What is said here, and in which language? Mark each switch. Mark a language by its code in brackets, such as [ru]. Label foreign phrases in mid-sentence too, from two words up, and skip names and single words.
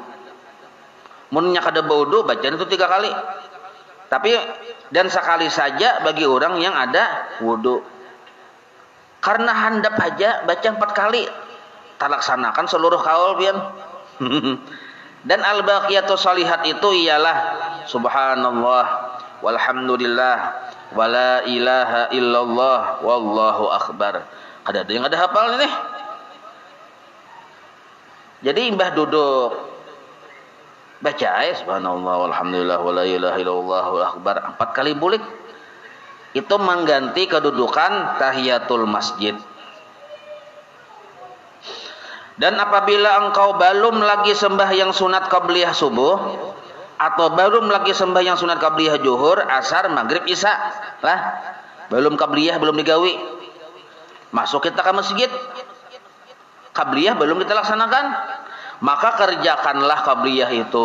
[bjn] Munnya kada wudu baca itu 3 kali. [id] Tapi dan sekali saja bagi orang yang ada wudu. [bjn] Karena handap aja baca 4 kali. Terlaksanakan seluruh kaul pian. [id] Dan [ar] الباقيات الصالحات [id] itu ialah [ar] سبحان الله والحمد لله ولا إله إلا الله والله أكبر. [bjn] Ada yang ada hafal nih. Jadi imbah duduk baca [ar] سبحان الله والحمد لله ولا إله إلا الله والله أكبر [bjn] 4 kali bulik. [id] Itu mengganti kedudukan tahiyatul masjid. Dan apabila engkau belum lagi sembahyang sunat qabliyah subuh atau belum lagi sembahyang sunat qabliyah zuhur, asar, maghrib, isya, lah belum qabliyah, belum digawi, masuk kita ke masjid, qabliyah belum kita laksanakan, maka kerjakanlah qabliyah itu.